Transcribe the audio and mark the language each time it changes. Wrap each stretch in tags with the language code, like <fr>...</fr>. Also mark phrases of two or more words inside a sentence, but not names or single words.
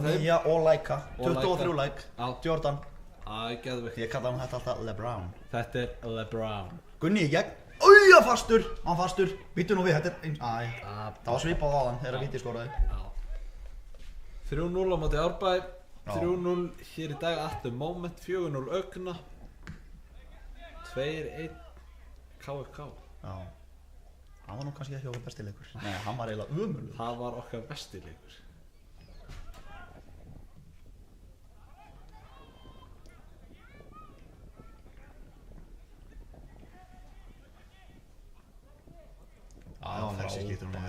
<is>Já, nýja og likea. 23 like. Jordan. Geðveikt. Ég kalla hann þetta alltaf LeBron. Þetta er LeBron. Gunni í gegn. Úja, fastur! Hann fastur. Býttu nú við, þetta er eins... Það var svipað á þann þegar Víti skoraði. 3-0 á móti Árbæ. 3-0 hér í dag</is> <en>at the moment.</en> <is>4-0 Ögna. 2-1 KFK. Já. Það var nú kannski ekki okkar besti leikur. Nei, hann var eiginlega ömurlegur. Það var okkar besti leikur. Alexi skiptir hún yfir.</is>